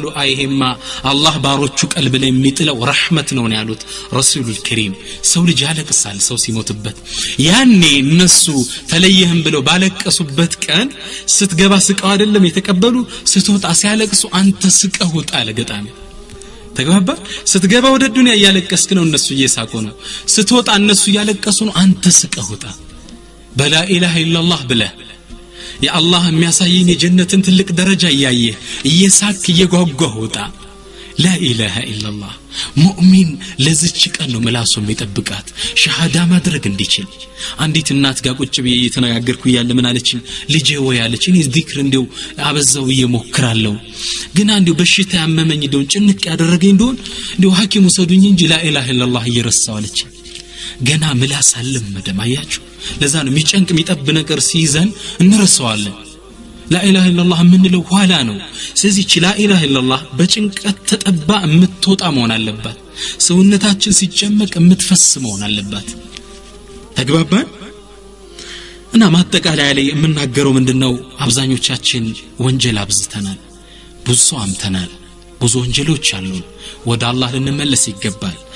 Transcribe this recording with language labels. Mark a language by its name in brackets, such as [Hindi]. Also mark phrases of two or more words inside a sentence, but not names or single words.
[Amharic] አይሄማ አላህ ባሮቹ ቀልብ ላይ የሚጥለው ረህመት ነው ያሉት ረሱሉል ከሪም ሰው ልጅ ያለቅሳል ሰው ሲሞትበት ያኔ እነሱ ተለየህም ብለው ባለቀሱበት ቀን ስትገባ ስቀው አይደለም የተቀበሉ ስትወጣ ሲያለቅሱ አንተ ስቀው ወጣ ለገጣሚ ተግባባ ስትገባ ወደ ዱንያ ያለቀስክ ነው እነሱ እየሳቁ ነው ስትወጣ እነሱ ያለቀሱ ነው አንተ ስቀውጣ [Arabic] بلا إله إلا الله [Amharic] ብለ ያ አላህ የሚያሳየኝ የጀነትን ትልቅ ደረጃ ያያየ እየሳክ እየጓጓህ ወጣ [Arabic] لا اله الا الله [Amharic] ሙእሚን ለዚች ቀን ነው መላሱ የሚጠብቃት ሸሃዳ ማድረግ እንዲችል አንዲት እናት ጋር ቁጭ ብዬ እየተነጋገርኩ ያለ ምን አለችኝ ልጄ ወይ አለች እኔ ዚክር እንደው አበዛው እየሞክራለሁ ግን አንዴው በሽታ ያመመኝ እንደው ጭንቅ ያደረገኝ እንደው ሐኪሙ ሰዱኝ እንጂ [Arabic] لا اله الا الله [Amharic] እየረሳው አለች ገና ምላስ አልለመደም አያችሁ ለዛ ነው የሚጨንቅ የሚጠብ ነገር ሲይዘን እንረሳዋለን [Arabic] لا اله الا الله [Amharic] ምንለው ኋላ ነው ስለዚህ [Arabic] لا اله الا الله [Amharic] በጭንቀት ተጠባ የምትወጣ መሆን አለባት ሰውነታችን ሲጨመቅ የምትፈስ መሆን አለባት ተግባባን እና ማጠቃለያ ላይ የምናገረው ምንድነው አብዛኞቻችን ወንጀል አብዝተናል ብዙ አምተናል ብዙ ወንጀሎች አሉ ወደ አላህ ልንመለስ ይገባል